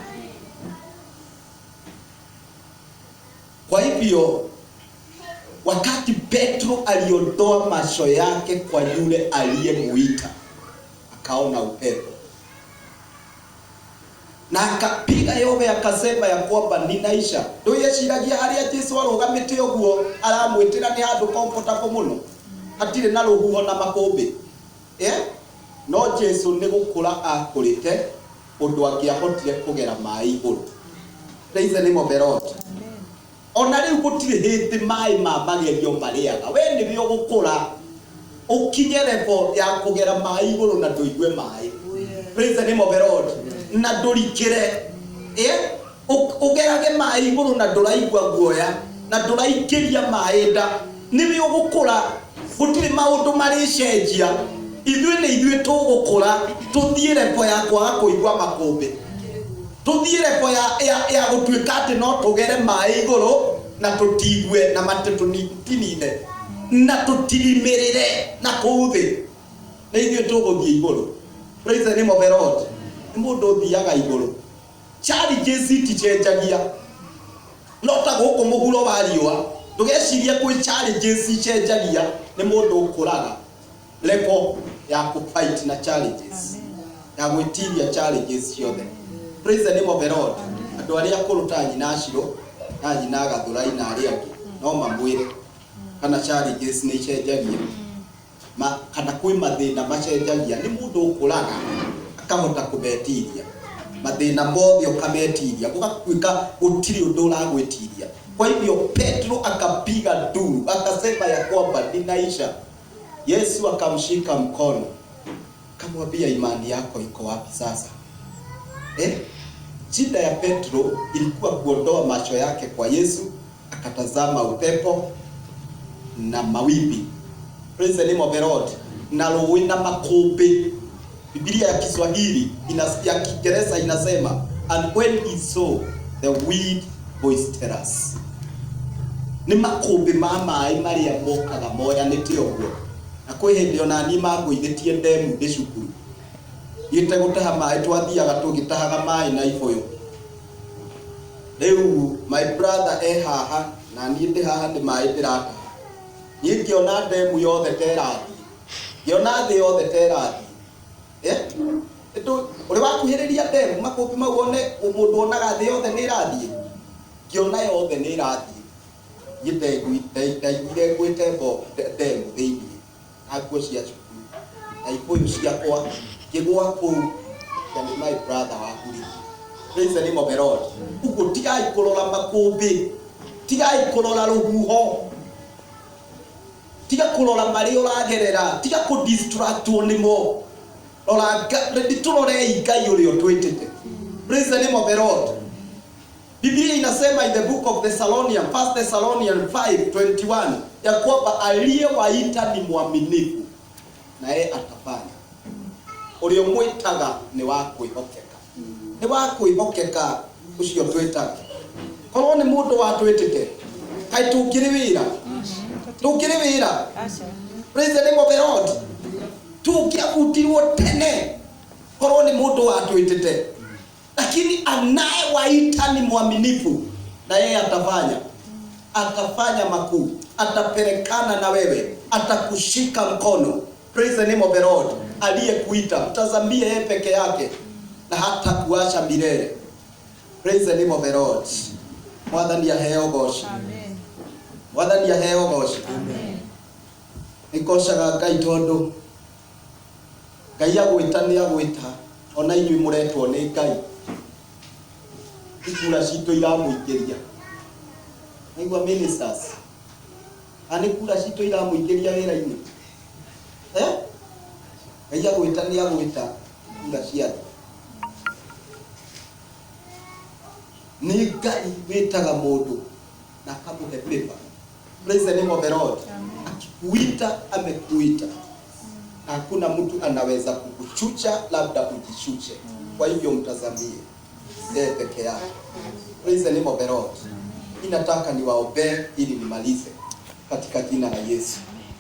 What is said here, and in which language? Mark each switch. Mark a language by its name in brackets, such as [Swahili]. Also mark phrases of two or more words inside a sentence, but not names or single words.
[Swahili] Kwa hivyo wakati Petro aliondoa macho yake kwa yule aliyemuita, akaona upepo na akapiga yowe akasema ya kwamba ninaisha. [Kikuyu] Ndio yeshiragia haria Yesu arogamite oguo aramwitira ni handu comfortable muno hatire na ruhuho na makombe. No Yesu ni gukura akurite undu angiahotire kugera mai iguru. [English] Praise the name of the Lord. [Kikuyu] Ona riu gutire hindi mai ma magerio mariaga we ni bio gukura ukinye level ya kugera mai iguru na nduigue mai. [English] Praise the name of the Lord. [Kikuyu] Na ndurikire ugerage mai iguru na nduraigua guoya na nduraikiria mai nda ni bio gukura gutire maundu mari cenjia. Ithuĩ nĩ ithuĩ tũgũkũra tũthiĩ level ya kwaga kũigua makombe, tũthiĩ level ya gũtuĩka atĩ no tũgere mai igũrũ na tũtigue na matũ tinine na tũtirimirĩre na kũu thĩ. Nĩ ithuĩ tũgũthiĩ igũrũ. [English] Praise the name of the Lord. [Kikuyu] Nĩ mũndũ ũthiaga igũrũ. Challenges iticenjagia no ta gũkũ mũhuro wa riũa. Ndũgecirie kwĩ challenges icenjagia, nĩ mũndũ ũkũraga level ya kufight na challenges, ya gwĩtiria challenges ciothe. [English] Praise the name of the Lord. [Kikuyu] Andũ arĩa akũrũ ta nyina Shiro na nyina Gathũrai na arĩa angĩ no mamwĩre kana challenges nĩ icenjagia kana kwĩ mathĩna macenjagia. Nĩ mũndũ ũkũraga akahota kũmetiria mathĩna mothe ũkametiria gũgatuĩka gũtirĩ ũndũ ũragwĩtiria. [Swahili] Kwa hivyo Petro akapiga nduru akasema ya kwamba ninaisha. Yesu akamshika mkono akamwambia imani yako iko wapi sasa? Shida ya Petro ilikuwa kuondoa macho yake kwa Yesu, akatazama upepo na mawimbi. [English] Praise the name of the Lord. [Kikuyu] Na rũĩ na makombe. [Swahili] Biblia ya Kiswahili ya Kiingereza inasema [English] and when he saw the wind boisterous. [Kikuyu] ni makũmbĩ ma maĩ marĩa mokaga moyanĩte ũguo. Na kwĩ hĩndĩ ona niĩ mangũithĩtie ndemu ndĩ cukuru, thiĩte gũtaha maĩ, twathiaga tũgĩtahaga maĩ na ibũyũ. Rĩu [English] my brother [Kikuyu] haha na niĩ ndĩ haha nĩ maĩ ndĩrataha, niĩ ngĩona ndemu yothe ta ĩrathiĩ, ngĩona thĩ yothe ta ĩrathiĩ. Ũrĩ wakuhĩrĩria ndemu makũmbĩ mau one mũndũ onaga thĩ yothe nĩ ĩrathiĩ, ngĩona yothe nĩ ĩrathiĩ. Ndaiguire ngwĩte ndemu thĩinĩ na nguo cia cukuru na ibũyũ ciakwa, ngĩgwa kũu na nĩ [English] my brother [Kikuyu] wakũrigĩ. [English] Praise the name of the Lord. [Kikuyu] Uguo tigai kũrora makũmbĩ, tigai kũrora rũhuho, tiga kũrora marĩa ũragerera, tiga kũdistractwo nĩmo. Rora tũrorei Ngai ũrĩa ũtwĩtĩte. [English] Praise the name of the Lord. [Swahili] Biblia inasema [English] in the book of Thessalonians, 1 Thessalonians 5:21, [Swahili] ya kwamba aliyewaita ni mwaminifu na yeye atafanya. [Kikuyu] Ũrĩa mwĩtaga nĩ wa kwĩhokeka. Nĩ wa kwĩhokeka ũcio twĩtaga. Korwo nĩ mũndũ watwĩtĩte, kaĩ tũkĩrĩ wĩra? Tũkĩrĩ wĩra. [English] Praise the name of the Lord. [Kikuyu] Tũngĩabutirwo tene korwo nĩ mũndũ watwĩtĩte. [Swahili] Lakini anayewaita ni mwaminifu na yeye atafanya. Atafanya makuu, atapelekana na wewe, atakushika mkono. [English] Praise the name of the Lord. [Swahili] Aliyekuita mtazamie yeye peke yake na hata kuacha milele. [English] Praise the name of the Lord. [Kikuyu] Mwathani aheo goci. Amen. Mwathani aheo goci. Amen. Nikocaga Ngai tondu Ngai agwĩta nĩ agwĩta, ona inyuĩ mũretwo nĩ Ngai. Ikura citũ iramũingĩria. Naigua ministers, ani kura citũ iramũingĩria wĩra-inĩ. Ngai agwĩta nĩ agwĩta kura ciathu. Nĩ Ngai wĩtaga mũndũ na akamũhe paper. [English] Praise the name of the Lord. [Swahili] Akikuita amekuita. Hakuna mtu anaweza kukuchucha, labda ujichuche. Kwa hivyo mtazamie yeye peke yake. [English] Praise the name of the Lord. [Swahili] Ninataka niwaombee ili nimalize katika jina la Yesu.